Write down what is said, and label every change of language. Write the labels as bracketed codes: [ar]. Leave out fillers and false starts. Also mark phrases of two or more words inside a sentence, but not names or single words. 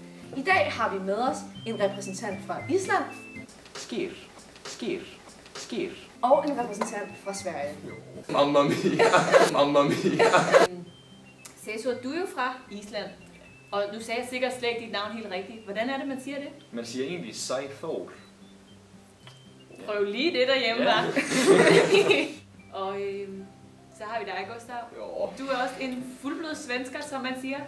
[da] I dag har vi med os en repræsentant fra Island. Skir. Og en repræsentant fra Sverige. [it] Mamma mia, mamma mia. [da] Cæsur, du er jo fra Island, og nu sagde jeg sikkert slet ikke dit navn helt rigtigt. Hvordan er det, man siger det? Man siger egentlig Sæþór. Prøv lige det derhjemme, Ja. hva'? Og så har vi dig, Gustav. Ja. Du er også en fuldblod svensker, som man siger.